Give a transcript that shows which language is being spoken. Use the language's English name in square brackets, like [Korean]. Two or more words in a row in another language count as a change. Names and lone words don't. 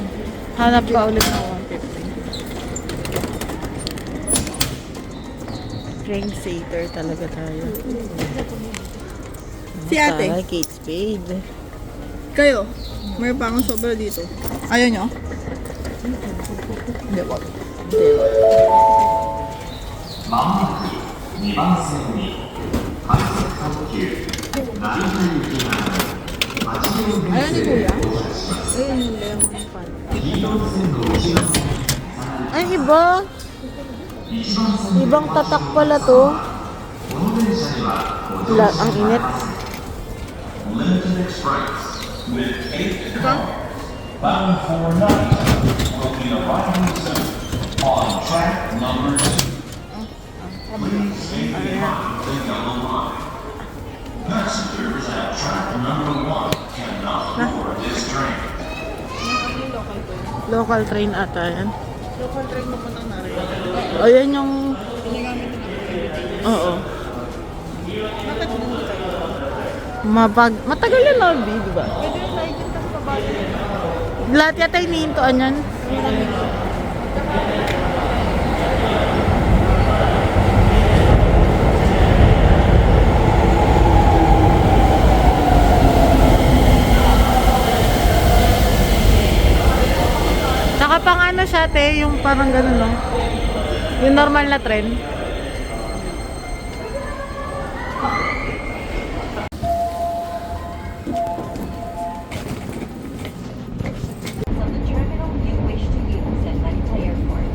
[Filipino] Hanap ka ulit ng 150. [English] Drink saver [Filipino] talaga tayo. Si ate? Taray, Kate Spade. Kayo? May pa akong sobra dito. Ayaw nyo? Hindi, wag. [Japanese] まもなく2番線に快速特急成田行きが8両編 [Filipino] Ayaw ni [Japanese] 成で [Filipino] Kuya? [Japanese] 到着します。 [Filipino] Ayun yung lemon pan. [Japanese] 黄色い線路1番線 [Filipino] Ay, iba. [Japanese] 1 番線 [Filipino] Ibang tatak pala to. [Japanese] この電車にはご乗車 [Filipino] Ang init. [English] Limited Express with 8 car bound for Narita will be arriving soon on track number 2. Please stay behind the yellow line. Passengers at track number 1 cannot board this train. Local train [Filipino] ata yan. [English] Local train [Filipino] mo pa na rin. O yan yung... Pinagamit na namin. Oo. Bakit hindi kayo? Matagal yan na, di ba? Pwede yung naikin kasi pa bago. Lahat yata iniintoan yan. Saka pang ano siya, te, yung parang ganun, no? Yung normal na tren. [English] From the terminal you wish to use at Narita Airport.